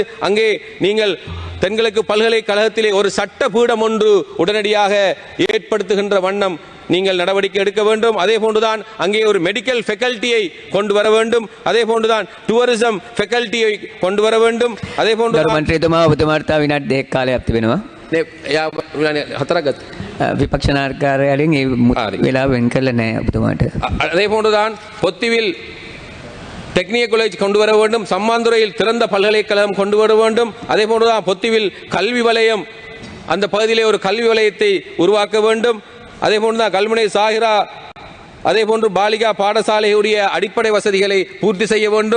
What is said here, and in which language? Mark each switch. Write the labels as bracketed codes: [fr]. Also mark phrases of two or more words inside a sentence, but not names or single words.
[ta] அங்கே நீங்கள் தென்கிழக்கு பல்கலைக்கழகத்திலே ஒரு சட்ட பீடம் ஒன்று உடனடியாக ஏற்படுத்துகின்ற வண்ணம் நீங்கள் நடவடிக்கை எடுக்க வேண்டும். அதே போன்றுதான் அங்கே ஒரு [en] medical faculty [ta] கொண்டு வர வேண்டும். அதே போன்றுதான் [en] tourism faculty [ta] கொண்டு வர வேண்டும். அதே போன்று [si] මන්ත්‍රීතුමා ඔබතුමාට විනාඩි 2ක් කාලයක් තිබෙනවා. විපක්ෂ නායකයන්ගෙන් ඒ වෙලාව වෙන් කරලා නැහැ ඔබතුමාට. [ta] அதே போன்றுதான் பொத்திவில் [en] technical college [ta] கொண்டு வர வேண்டும். சம்மாந்துறையில் திறந்த பல்கலைக்கழகம் கொண்டு வர வேண்டும். அதே போன்றுதான் பொத்திவில் கல்வி வலயம், அந்த பகுதியிலே ஒரு கல்வி வலயத்தை உருவாக்க வேண்டும். அதே போன்றுதான் கல்முனை சாகிரா, அதே போன்று பாலிகா பாடசாலையுடைய அடிப்படை வசதிகளை பூர்த்தி செய்ய வேண்டும்.